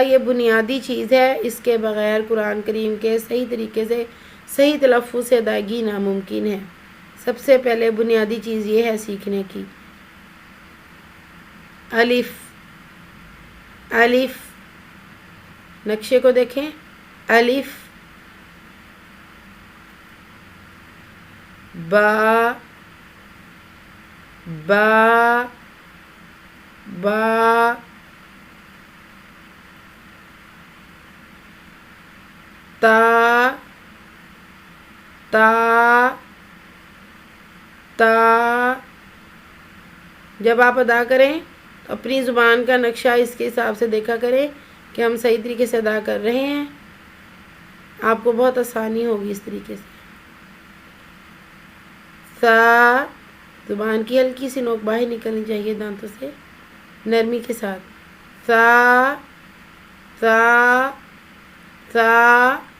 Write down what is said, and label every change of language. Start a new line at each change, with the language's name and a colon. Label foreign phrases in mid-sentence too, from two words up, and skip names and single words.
Urdu: یہ بنیادی چیز ہے، اس کے بغیر قرآن کریم کے صحیح طریقے سے صحیح تلفظ سے ادائیگی ناممکن ہے۔ سب سے پہلے بنیادی چیز یہ ہے سیکھنے کی، الف، الف، نقشے کو دیکھیں، الف، با، با، با، تا، تا، تا۔ جب آپ ادا کریں تو اپنی زبان کا نقشہ اس کے حساب سے دیکھا کریں کہ ہم صحیح طریقے سے ادا کر رہے ہیں، آپ کو بہت آسانی ہوگی اس طریقے سے۔ سا، زبان کی ہلکی سی نوک باہر نکلنی چاہیے دانتوں سے نرمی کے ساتھ، سا، سا، سا۔